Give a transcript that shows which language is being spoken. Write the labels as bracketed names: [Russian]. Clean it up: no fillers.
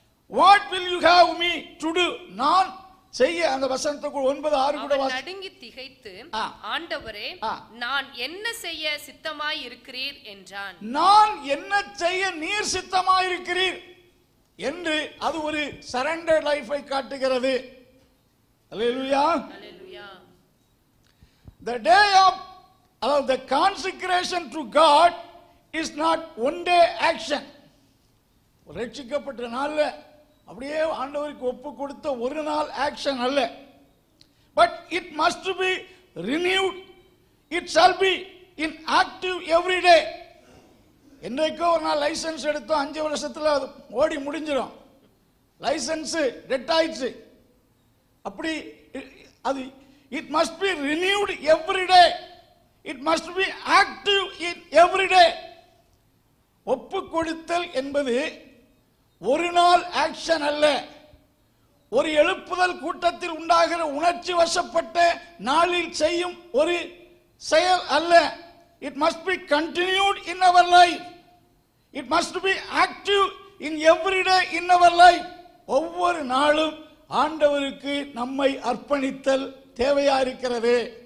[Tamil] What will you have me to to? நான் செய்ய, அந்த வசனத்துக்குள் 9:6 கூட நடுங்கி திகைத்து, ஆண்டவரே நான் என்ன செய்ய சித்தமாய் இருக்கிறீர் என்றான். நான் என்ன செய்ய நீர் சித்தமாய் இருக்கிறீர் என்று அது ஒரு சரண்டர் லைஃபை காட்டுகிறது. அல்லேலூயா. அல்லேலூயா. [English] The day of the consecration to God is not one day action. [Tamil] ரட்சிக்கப்பட்ட நாள்ல அப்படியே ஆண்டவருக்கு ஒப்பு கொடுத்த ஒரு நாள் ஆக்ஷன் அல்ல. [English] But it must be renewed. It shall be in active every day. [Tamil] என்றைக்கோ ஒரு நாள் லைசன்ஸ் எடுத்தோம், 5 வருஷத்துல அது ஓடி முடிஞ்சிடும். லைசன்ஸ் டெட் ஆயிடுச்சு. அப்படி அது [English] it must be renewed every day. It must be active in every day. [Tamil] ஒப்பு கொடுத்தல் என்பது ஒரு நாள் ஆக்ஷன் அல்ல. ஒரு எழுப்புதல் கூட்டத்தில் உண்டாகிற உணர்ச்சி வசப்பட்ட நாளில் செய்யும் ஒரு செயல் அல்ல. [English] It must be continued in our life. It must be active in every day in our life. [Tamil] ஒவ்வொரு நாளும் ஆண்டவருக்கு நம்மை அர்ப்பணித்தல் தேவையா இருக்கிறது.